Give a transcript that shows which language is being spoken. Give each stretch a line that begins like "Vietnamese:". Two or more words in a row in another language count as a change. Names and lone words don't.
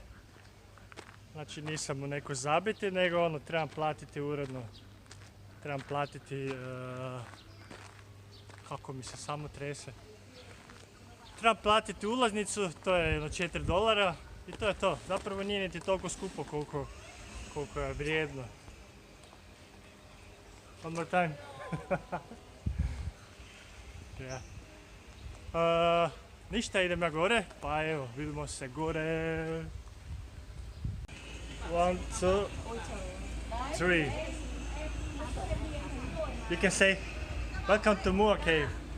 Croatian: Znači nisam u neko zabiti, nego trebam platiti uredno. Trebam platiti, kako mi se samo trese. Trebam platiti ulaznicu, to je $4 i to je to. Zapravo nije niti toliko skupo koliko je vrijedno.
English: One more time. Yeah.
Croatian: Ništa, idem ja gore, pa evo, vidimo se gore. 1, 2, 3.
English: You can say, welcome to Mua Cave.